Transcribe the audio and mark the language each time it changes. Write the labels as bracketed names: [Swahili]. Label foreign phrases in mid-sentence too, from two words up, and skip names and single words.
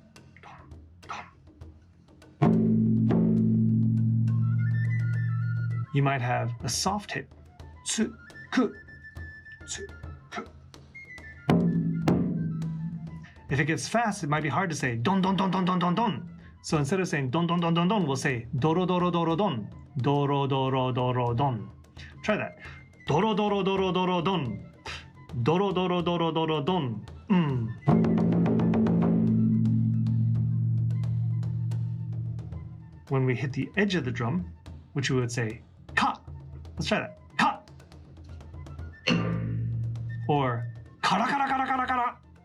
[English] You might have a soft hit. Tsu, ku, tsu, ku. If it gets fast, it might be hard to say don, don, don, don, don, don, don. So instead of saying don, don, don, don, don, we'll say doro, doro, doro, don. Doro, doro, doro, don. Try that. Doro, doro, doro, doro, don. Doro, doro, doro, doro, don. When we hit the edge of the drum, which we would say ka. Let's try that. Ka. Or kara, kara, kara, kara, kara.